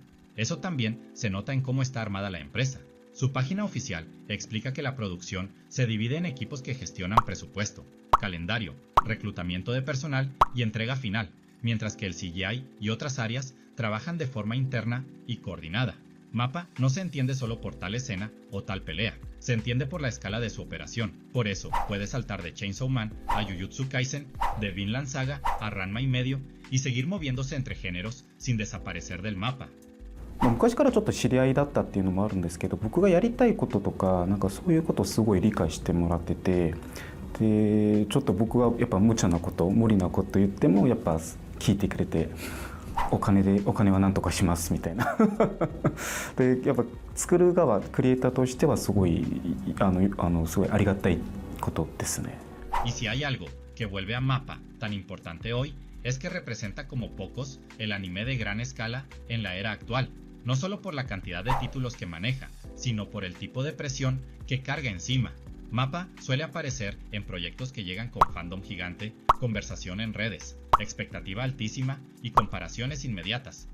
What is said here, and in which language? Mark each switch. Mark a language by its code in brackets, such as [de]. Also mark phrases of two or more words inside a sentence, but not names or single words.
[es] Eso también se nota en cómo está armada la empresa. Su página oficial explica que la producción se divide en equipos que gestionan presupuesto, calendario, reclutamiento de personal y entrega final, mientras que el CGI y otras áreas trabajan de forma interna y coordinada. MAPPA no se entiende solo por tal escena o tal pelea, se entiende por la escala de su operación. Por eso, puede saltar de Chainsaw Man a Jujutsu Kaisen, de Vinland Saga a Ranma y medio y seguir moviéndose entre géneros sin desaparecer del mapa. [ja] 昔からちょっと知り合いだったっていうのもあるんですけど、僕がやりたいこととかなんかそういうことをすごい理解してもらってて、でちょっと僕がやっぱ無茶なこと無理なこと言ってもやっぱ聞いてくれて、お金はなんとかしますみたいなでやっぱ作る側クリエイターとしてはすごいすごいありがたいことですね。 [es] Y si hay algo que vuelve a MAPPA tan importante hoy es que representa como pocos el anime de gran escala en la era actual. No solo por la cantidad de títulos que maneja, sino por el tipo de presión que carga encima. MAPPA suele aparecer en proyectos que llegan con fandom gigante, conversación en redes, expectativa altísima y comparaciones inmediatas.